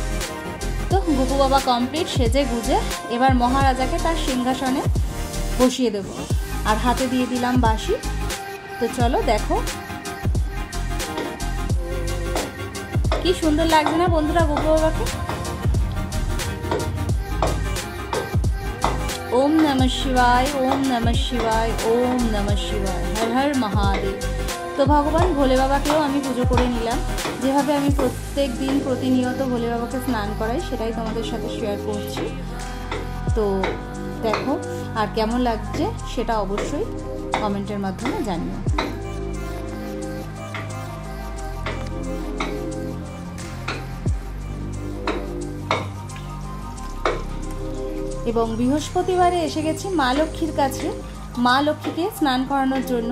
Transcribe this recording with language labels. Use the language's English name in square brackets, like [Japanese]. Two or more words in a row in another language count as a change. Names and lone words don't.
[Bangla] তো গোপু বাবা কমপ্লিট সেজে গুজে এবার মহারাজাকে তার সিংহাসনে বসিয়ে দেব, আর হাতে দিয়ে দিলাম বাঁশি। তো চলো দেখো কি সুন্দর লাগছে না বন্ধুরা গোপু বাবাকে। [Sanskrit] ओम नमः शिवाय, ओम नमः शिवाय, ओम नमः शिवाय, हर हर महादेव। [Bangla] তো ভগবান ভোলে বাবাকেও আমি পুজো করে নিলাম। যেভাবে আমি প্রত্যেক দিন প্রতিনিয়ত ভোলে বাবাকে স্নান করাই সেটাই তোমাদের সাথে শেয়ার করছি। তো দেখো আর কেমন লাগছে সেটা অবশ্যই কমেন্টের মাধ্যমে জানিও। এবং বৃহস্পতিবারে এসে গেছি মা লক্ষ্মীর কাছে, মা লক্ষ্মীকে স্নান করানোর জন্য।